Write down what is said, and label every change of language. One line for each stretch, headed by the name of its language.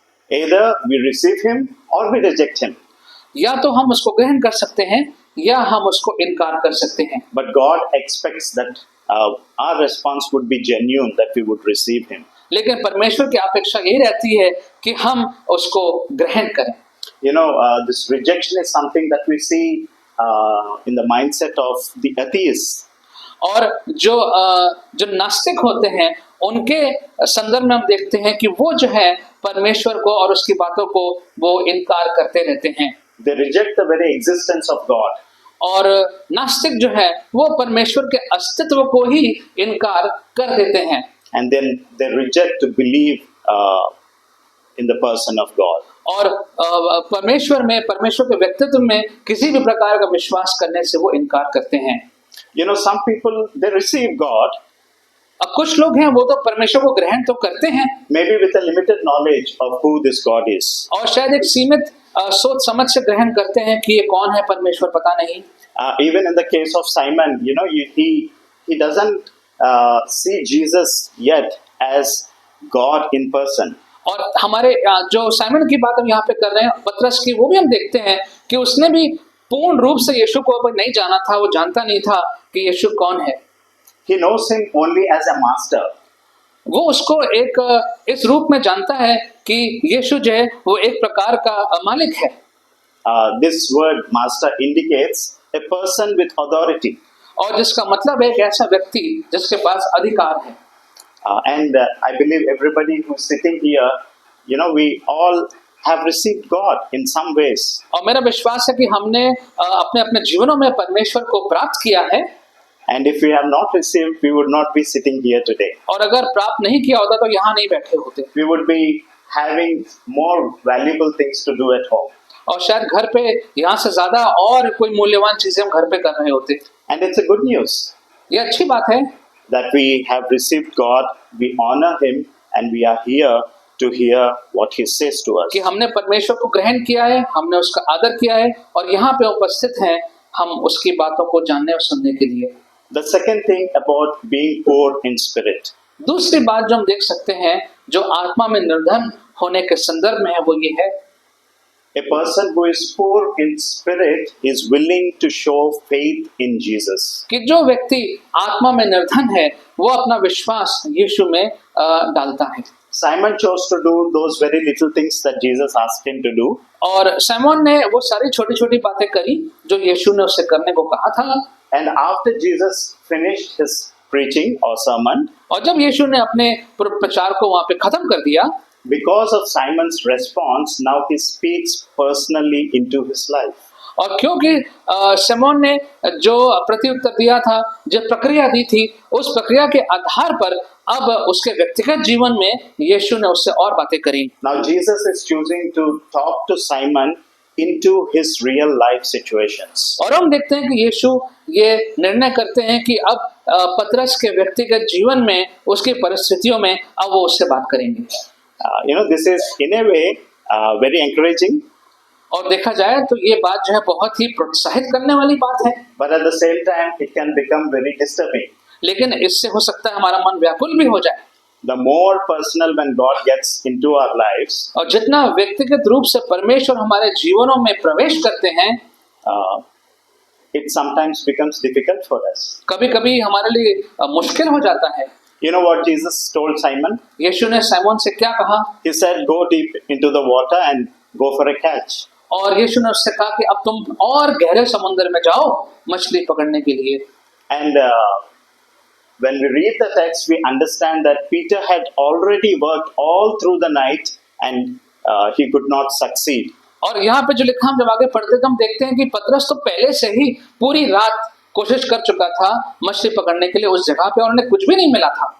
English: Either we receive him or we reject him.
Hindi: या तो हम उसको ग्रहण कर सकते हैं या हम उसको इनकार कर सकते हैं।
English: But God expects that our response would be genuine, that we would receive him.
Hindi: लेकिन परमेश्वर की अपेक्षा यही रहती है कि हम उसको ग्रहण करें।
English: This rejection is something that we see in the mindset of the atheists.
Hindi: और जो नास्तिक होते हैं उनके संदर्भ में हम देखते हैं कि वो जो है परमेश्वर को और उसकी बातों को वो इनकार करते रहते हैं।
English: They reject the very existence of God.
Hindi: और नास्तिक जो है वो परमेश्वर के अस्तित्व को ही इनकार कर देते हैं।
English: And then they reject to believe in the person of God.
Hindi: और परमेश्वर के व्यक्तित्व में किसी भी प्रकार का विश्वास करने से वो इनकार करते हैं।
English: You know, some people, they receive God,
Hindi: अब कुछ लोग हैं वो तो परमेश्वर को ग्रहण तो करते हैं,
English: maybe with a limited knowledge of who this God is.
Hindi: और शायद एक सीमित सोच समझ से ग्रहण करते हैं कि ये कौन है परमेश्वर पता नहीं।
English: Even in the case of Simon, you know, he doesn't see Jesus yet as God in person.
Hindi: और हमारे जो साइमन की बात हम यहाँ पे कर रहे हैं पतरस की, वो भी हम देखते हैं कि उसने भी पूर्ण रूप से यीशु को अब नहीं जाना था, वो जानता नहीं था कि यीशु कौन है।
English: He knows him only as a master.
Hindi: वो उसको एक इस रूप में जानता है कि यीशु जो है वो एक प्रकार का मालिक है।
English: This word master indicates a person with authority.
Hindi: और जिसका मतलब है एक ऐसा व्यक्ति जिसके पास अधिकार है।
English: And I believe everybody who's sitting here, you know, we all have received God in some ways.
Hindi: और मेरा विश्वास है कि हमने अपने अपने जीवनों में परमेश्वर को प्राप्त किया है।
English: And if we have not received, we would not be sitting here today.
Hindi: और अगर प्राप्त नहीं किया होता तो यहाँ नहीं बैठे होते।
English: We would be having more valuable things to do at home.
Hindi: और शायद घर पे यहाँ से ज्यादा और कोई मूल्यवान चीजें हम घर पे कर रहे होते।
English: And it's a good news
Hindi: ये अच्छी बात है
English: that we have received God, we honor Him, and we are here to hear what He says to us.
Hindi: कि हमने परमेश्वर को ग्रहण किया है, हमने उसका आदर किया है और यहाँ पे उपस्थित हैं हम उसकी बातों को जानने और सुनने के लिए।
English: The second thing about being poor in spirit.
Hindi: दूसरी बात जो हम देख सकते हैं जो आत्मा में निर्धन होने के संदर्भ में है वो ये है,
English: A person who is poor in spirit is willing to show faith in Jesus.
Hindi: कि जो व्यक्ति आत्मा में निर्धन है वो अपना विश्वास यीशु में डालता है।
English: Simon chose to do those very little things that Jesus asked him to do.
Hindi: और सैमोन ने वो सारी छोटी छोटी बातें करी जो यीशु ने उससे करने को कहा था।
English: And after Jesus finished his preaching or sermon,
Hindi: और जब यीशु ने अपने प्रचार को वहां पे खत्म कर दिया,
English: because of Simon's response, now he speaks personally into his life.
Hindi: और क्योंकि सैमोन ने जो प्रत्युत्तर दिया था, जो प्रक्रिया दी थी, उस प्रक्रिया के आधार पर अब उसके व्यक्तिगत जीवन में यीशु ने उससे और बातें करी।
English: Now Jesus is choosing to talk to Simon into his real life situations.
Hindi: और हम देखते हैं कि यीशु ये निर्णय करते हैं कि अब पतरस के व्यक्तिगत जीवन में उसकी परिस्थितियों में अब वो उससे बात करेंगे।
English: You know, this is in a way very encouraging.
Hindi: और देखा जाए तो ये बात जो है बहुत ही प्रोत्साहित करने वाली बात है,
English: But at the same time, it can become very disturbing.
Hindi: लेकिन इससे हो सकता है हमारा मन व्याकुल भी हो जाए।
English: The more personal when God gets into our lives,
Hindi: और जितना व्यक्तिगत रूप से परमेश्वर हमारे जीवनों में प्रवेश करते हैं,
English: it sometimes becomes difficult for us.
Hindi: कभी कभी हमारे लिए मुश्किल हो जाता है।
English: You know what Jesus told Simon?
Hindi: यीशु ने सैमोन से क्या कहा?
English: He said, "Go deep into the water and go for a catch."
Hindi: और यीशु ने उससे कहा कि अब तुम और गहरे समुद्र में जाओ मछली पकड़ने के लिए।
English: And when we read the text, we understand that Peter had already worked all through the night and he could not succeed.
Hindi: और यहाँ पे जो लिखा हम जब आगे पढ़ते तो हम देखते हैं कि पतरस तो पहले से ही पूरी रात कोशिश कर चुका था मछली पकड़ने के लिए उस जगह पे और उन्हें कुछ भी नहीं मिला था।